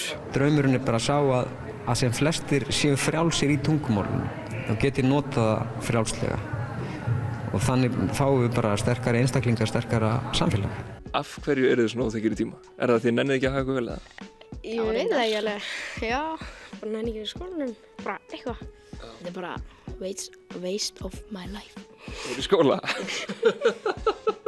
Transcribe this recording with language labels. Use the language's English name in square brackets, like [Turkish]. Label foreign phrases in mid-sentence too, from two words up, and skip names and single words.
[Icelandic] Draumurinn er bara að sjá að sem flestir séu frjálsir í tungumálinu og geti notað það frjálslega. Og þannig fáum við bara sterkari einstaklingar, sterkara samfélag. Af hverju eru þið svona óþekkir í tíma? Er það því nennið ekki að hafa eitthvað vel eða? Ég veit það ekki alveg. Já, bara nenni ekki í skólanum. Bara eitthvað. Þetta er bara [English] waste of my life. [Icelandic] Þú ert í skóla?